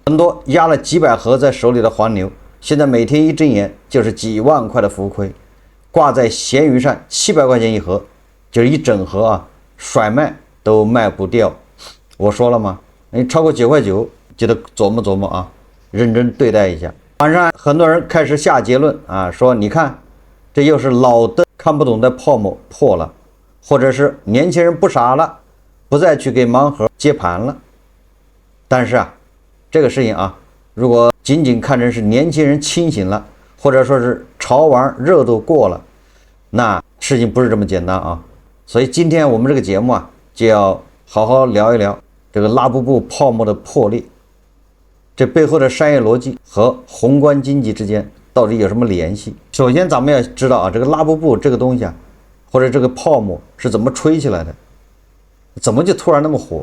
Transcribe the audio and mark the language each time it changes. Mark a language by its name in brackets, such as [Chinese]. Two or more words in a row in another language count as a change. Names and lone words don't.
[Chinese] 很多壓了幾百盒在手裡的黃牛，現在每天一睜眼就是幾萬塊的浮虧，掛在閒魚上700塊錢一盒，就是一整盒甩賣都賣不掉。我說了嗎？你超過9塊9就得琢磨琢磨認真對待一下。網上很多人開始下結論說你看這又是老的看不懂的泡沫破了，或者是年輕人不傻了，不再去給盲盒接盤了。但是這個事情如果僅僅看成是年輕人清醒了，或者說是潮玩熱度過了，那事情不是這麼簡單所以今天我們這個節目就要好好聊一聊這個拉布布泡沫的破裂，這背後的商業邏輯和宏觀經濟之間到底有什麼聯繫？首先咱們要知道這個拉布布這個東西或者這個泡沫是怎麼吹起來的，怎麼就突然那麼火？